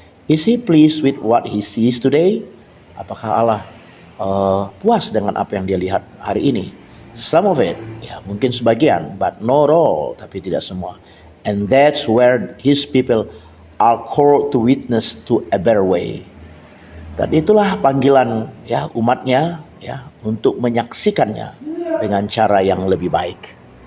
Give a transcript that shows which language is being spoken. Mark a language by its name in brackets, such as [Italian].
[English] Is He pleased with what He sees today? [Indonesian] Apakah Allah puas dengan apa yang Dia lihat hari ini? [English] Some of it, [Indonesian] ya mungkin sebagian, [English] but not all, [Indonesian] tapi tidak semua. [English] And that's where His people are called to witness to a better way. [Indonesian] Dan itulah panggilan ya umatnya ya untuk menyaksikannya dengan cara yang lebih baik.